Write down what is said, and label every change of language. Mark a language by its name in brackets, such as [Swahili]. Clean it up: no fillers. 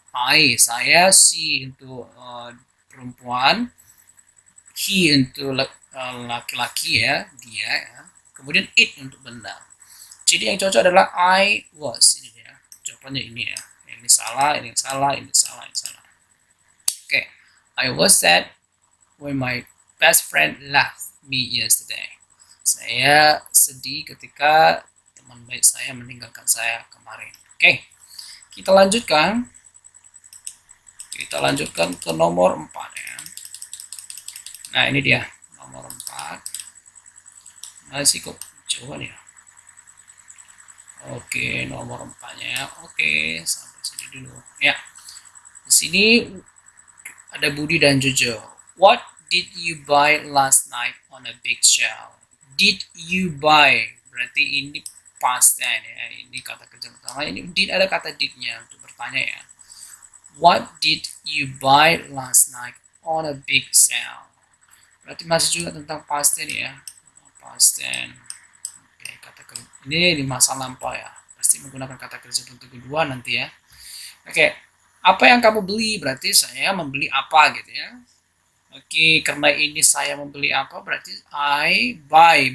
[Indonesian] I, saya, she untuk perempuan, he untuk laki-laki ya, dia ya. Kemudian it untuk benda. Jadi yang cocok adalah I was, ini ya. Jawabannya ini ya. Ini salah, ini salah, ini salah, ini salah. [English] Oke, I was sad when my best friend left me yesterday. [Indonesian] Saya sedih ketika teman baik saya meninggalkan saya kemarin. Oke, kita lanjutkan. Kita lanjutkan ke nomor 4 ya. Nah, ini dia nomor 4. Masih kok jauh nih ya. Oke, nomor 4-nya. Oke, sampai sini dulu. Ya. Di sini ada Budi dan Jojo. [English] What did you buy last night on a big sale? Did you buy? [Indonesian] Berarti ini past tense ya. Ini kata kerja pertama. Ini did, ada kata did-nya untuk bertanya ya. [English] What did you buy last night on a big sale? [Indonesian] Berarti masih juga tentang past tense ya. Past tense. Oke, kata kerja ini di masa lampau ya. Pasti menggunakan kata kerja bentuk kedua nanti ya. Oke, apa yang kamu beli? Berarti saya membeli apa gitu ya. Oke, karena ini saya membeli apa berarti I buy.